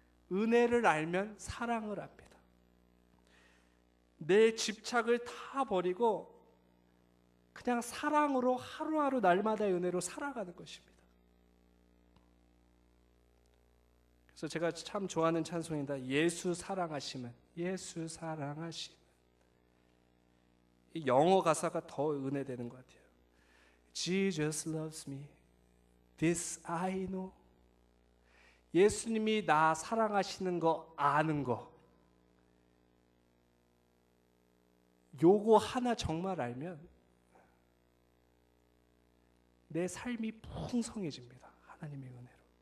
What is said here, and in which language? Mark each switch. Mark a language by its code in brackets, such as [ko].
[ko] 은혜를 알면 사랑을 합니다. 내 집착을 다 버리고 그냥 사랑으로 하루하루 날마다의 은혜로 살아가는 것입니다. 그래서 제가 참 좋아하는 찬송입니다. 예수 사랑하시면, 예수 사랑하시면. 이 영어 가사가 더 은혜되는 것 같아요. [en] Jesus loves me, this I know. [ko] 예수님이 나 사랑하시는 거 아는 거, 요거 하나 정말 알면 내 삶이 풍성해집니다. 하나님의 은혜로.